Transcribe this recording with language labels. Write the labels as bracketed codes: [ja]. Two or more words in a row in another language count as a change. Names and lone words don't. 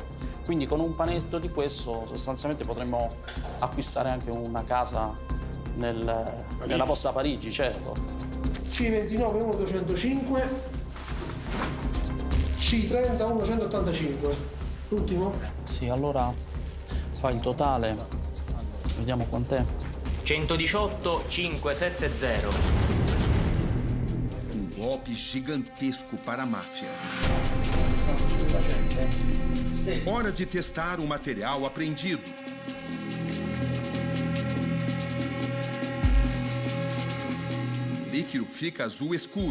[it] Quindi con un panetto di questo sostanzialmente potremmo acquistare anche una casa nella vostra Parigi, certo. C29 1205, C30 185. L'ultimo? Sì, allora fa il totale, vediamo quant'è. 118 570. [pt] Um golpe gigantesco para a máfia. Hora de testar o material apreendido. O líquido fica azul escuro.